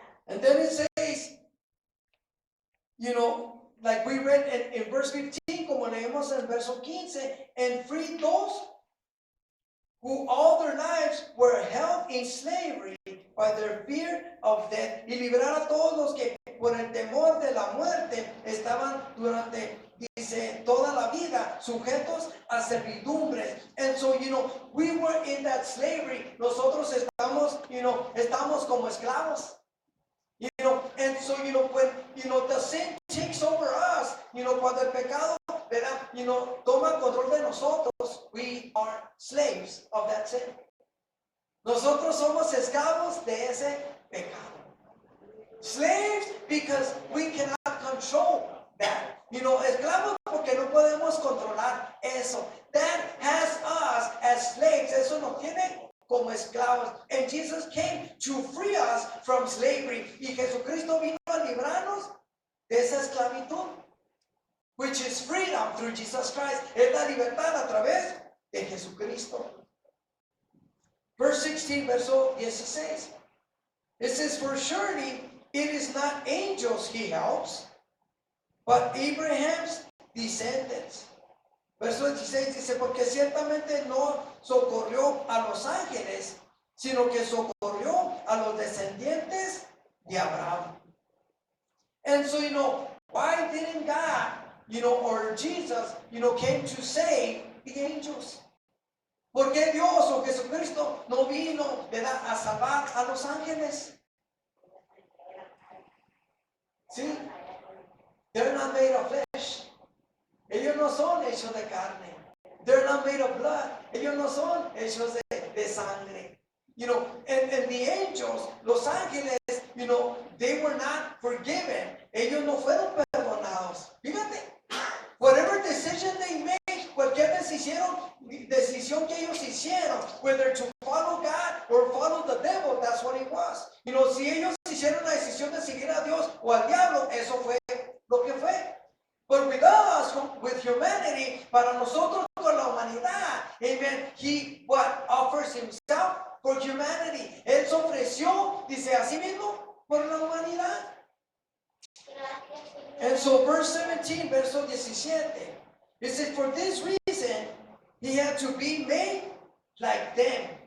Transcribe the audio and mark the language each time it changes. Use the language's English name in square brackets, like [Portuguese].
[English] And then it says, like we read in verse 15, [Spanish] como leemos en verso 15, [English] and free those who all their lives were held in slavery by their fear of death. [Spanish] Y liberar a todos los que por el temor de la muerte estaban durante, dice, toda la vida sujetos a servidumbres. [English] And so, we were in that slavery. [Spanish] Nosotros estamos como esclavos. [English] And so, when, the sin takes over us, [Spanish] cuando el pecado, ¿verdad? Toma control de nosotros, [English] we are slaves of that sin. [Spanish] Nosotros somos esclavos de ese pecado. [English] Slaves because we cannot control that. [Spanish] Esclavos porque no podemos controlar eso. [English] That has us as slaves. [Spanish] Eso nos tiene como esclavos. [English] And Jesus came to free us from slavery. [Spanish] Y Jesucristo vino a librarnos de esa esclavitud, [English] which is freedom through Jesus Christ. [Spanish] Es la libertad a través de Jesucristo. [English] Verse 16, [Spanish] verso 16. [English] It says, for surely it is not angels he helps, but Abraham's descendants. [Spanish] Verso 16 dice, porque ciertamente no socorrió a los ángeles, sino que socorrió a los descendientes de Abraham. [English] And so, why didn't God, or Jesus, came to save the angels? [Spanish] ¿Por qué Dios o Jesucristo no vino, ¿verdad?, a salvar a los ángeles? ¿Sí? [English] They're not made of flesh. [Spanish] Ellos no son hechos de carne. [English] They're not made of blood. [Spanish] Ellos no son hechos de sangre. [English] And the angels, [Spanish] los ángeles, [English] they were not forgiven. [Spanish] Ellos no fueron perdonados. Fíjate, [English] whatever decision they made, [Spanish] cualquier decisión que ellos hicieron, [English] whether to follow God or follow the devil, that's what it was. [Spanish] Si ellos hicieron la decisión de seguir a Dios o al diablo, eso fue lo que fue. [English] But with us, with humanity, [Spanish] para nosotros con la humanidad, [English] amen, he offers himself for humanity. [Spanish] Él se ofreció, dice así mismo, por la humanidad. [English] And so verse 17, [Spanish] verso 17, [English] it says, for this reason, he had to be made like them.